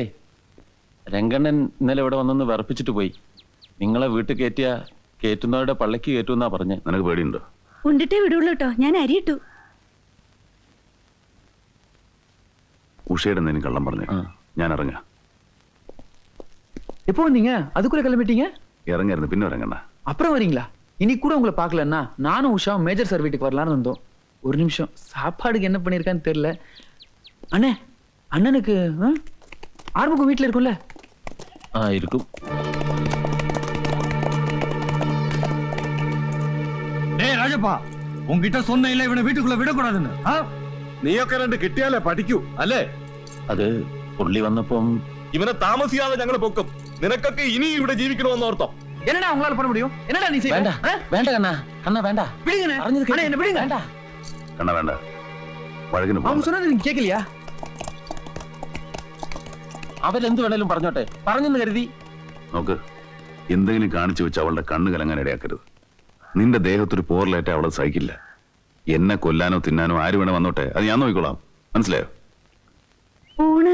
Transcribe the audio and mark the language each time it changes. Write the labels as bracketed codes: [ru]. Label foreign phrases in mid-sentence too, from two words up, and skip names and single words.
[ml] രംഗണ്ണൻ ഇന്നലെ ഇവിടെ വന്നൊന്ന് വിറപ്പിച്ചിട്ട് പോയി. നിങ്ങളെ വീട്ടിൽ കയറ്റുന്നവരുടെ പള്ളക്ക് കയറ്റുമെന്നാ പറഞ്ഞ്. നിനക്ക് പേടിയുണ്ടോ? ഉണ്ടിട്ടേ വിടുള്ളൂ കേട്ടോ. ഞാൻ അരിയിട്ടു. ഉഷയുടെ എന്തെങ്കിലും കള്ളം പറഞ്ഞു. ഞാൻ ഇറങ്ങ. [ta] எப்போ வந்தீங்க? அதுக்குள்ள கிளம்பிட்டீங்க? இறங்கிருந்து பின்ன இறங்கண்ணா. அப்புறம் வரீங்களா? இன்னைக்கு கூட உங்களை பார்க்கலன்னா நானும் உஷாவும் மேஜர் சார் வீட்டுக்கு வரலான்னு வந்தோம். ஒரு நிமிஷம், சாப்பாடுக்கு என்ன பண்ணியிருக்கான்னு தெரியல. அண்ணே, அண்ணனுக்கு ஆர்முகம் வீட்டில் இருக்கும்ல? இருக்கும். டேய் ராஜப்பா, உன்கிட்ட சொன்ன இல்ல இவனை வீட்டுக்குள்ள விடக்கூடாதுன்னு. [ml] നീയൊക്കെ രണ്ട് കിട്ടിയാലേ പഠിക്കൂ അല്ലേ? അത് പുള്ളി വന്നപ്പം ഇവനെ താമസിയാതെ ഞങ്ങൾ പൊക്കും. നിനക്കൊക്കെ ഇനി ഇവിടെ ജീവിക്കണമെന്ന് ഓർത്തോ? [ta] என்னடா உங்களால பண்ண முடியும்? என்னடா நீ [ml] വേണ്ട [ta] செய்ய? [ml] വേണ്ട കണ്ണാ, കണ്ണാ വേണ്ട. [ta] விடுங்கண்ணே. [ml] അറിഞ്ഞത് [ta] அண்ணே, என்ன விடுங்க. [ml] വേണ്ട. [ta] கண்ணா வேண்டா, வழக்கிന് அவங்க சொன்னது நீங்க கேட்கலையா? [ml] അവരെന്ത് വേണേലും പറഞ്ഞോട്ടെ, പറഞ്ഞെന്ന് കരുതി. നോക്ക്, എന്തെങ്കിലും കാണിച്ചു വെച്ച് അവളുടെ കണ്ണ് കലങ്ങാൻ ഇടയാക്കരുത്. നിന്റെ ദേഹത്തൊരു പോറലേറ്റ അവളെ സഹിക്കില്ല. എന്നെ കൊല്ലാനോ തിന്നാനോ ആര് വേണേ വന്നോട്ടെ, അത് ഞാൻ നോക്കിക്കോളാം. മനസ്സിലായോ? ഊണ്